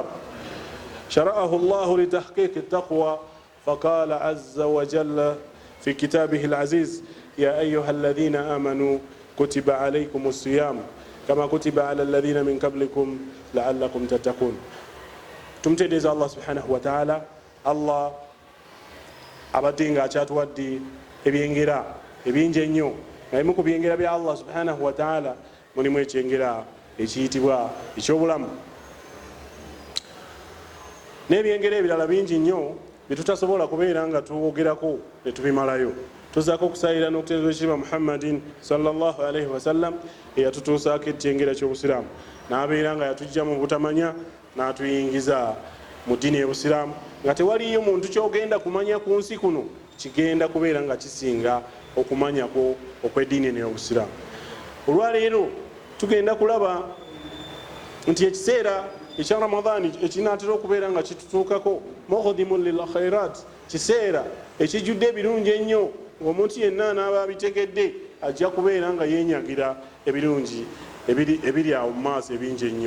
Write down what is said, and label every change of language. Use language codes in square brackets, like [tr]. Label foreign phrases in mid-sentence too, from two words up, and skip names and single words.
[ar] شرعه الله لتحقيق التقوى، فقال عز وجل في كتابه العزيز: يا أيها الذين آمنوا كتب عليكم الصيام كما كتب على الذين من قبلكم لعلكم تتقون. [lg] tumtegeeza [ar] الله سبحانه وتعالى. [lg] Allah abadinga akyatuwadde ebyengera ebingi ennyo, nga bimu ku byengera bya [ar] الله سبحانه وتعالى [lg] mulimu ekyengera ekiyitibwa ekyobulamu, n'ebyengera ebirala bingi nnyo byetutasobola kubeera nga tuwogerako netubimalayo. Tuzaako okusayira n'okutendereza ekitiibwa [ar] محمد صلى الله عليه وسلم [lg] eyatutuusaako ekyengera ky'obusiraamu, n'abeera nga yatujja mu butamanya n'atuyingiza mu ddiini y'obusiraamu, nga tewaliyo muntu kyogenda kumanya ku nsi kuno kigenda kubeera nga kisinga okumanyako okw'eddiini y'obusiraamu. Olwaleero tugenda kulaba nti ekiseera ekya Ramadhaani ekinaatera okubeera nga kitutuukako [ar] مقدم للخيرات, [lg] kiseera ekijjudde ebirungi ennyo, ng'omuntu yenna n'aba abitegedde ajja kubeera nga yeenyagira ebirungi ebiri awo mu maaso ebingi ennyo.